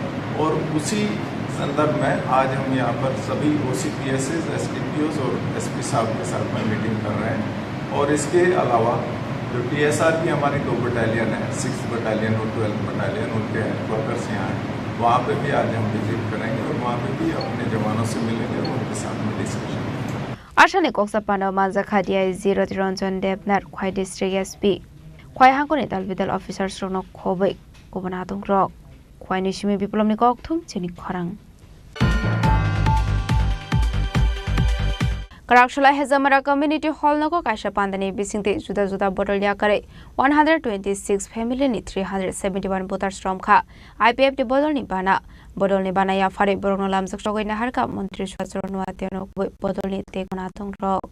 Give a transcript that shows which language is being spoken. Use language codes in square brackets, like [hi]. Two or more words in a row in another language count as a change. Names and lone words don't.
[hi] और उसी संदर्भ में आज हम यहाँ पर सभी OCPSs, SDPOs और SP साहब के साथ में मीटिंग कर रहे हैं। और इसके अलावा जो TSR की हमारी 2 बटालियन है, 6th बटालियन और 12th बटालियन, उनके वर्कर्स यहाँ हैं, वहाँ पे भी आज हम विजिट करेंगे और वहाँ पे भी अपने जवानों से मिलेंगे और उनके साथ में डिस्कशन। [trp] Ashane koksa panda manza khadia 0 Ranjan Devnar khoi district SP khoi hangkoni dalbidal officers rokno khobai kobana dong rok khoi nishimi biplomni kokthum chini khorang Karakshila Hezamara Community Hall nago kaisa pandani bisingte juda juda botol ya kare 126 family ni 371 voters from kha IPF de bodol ni bana ya fare borno lamjak sogoi nahar ka mantri swachron watiano bodol ni te gona tong ro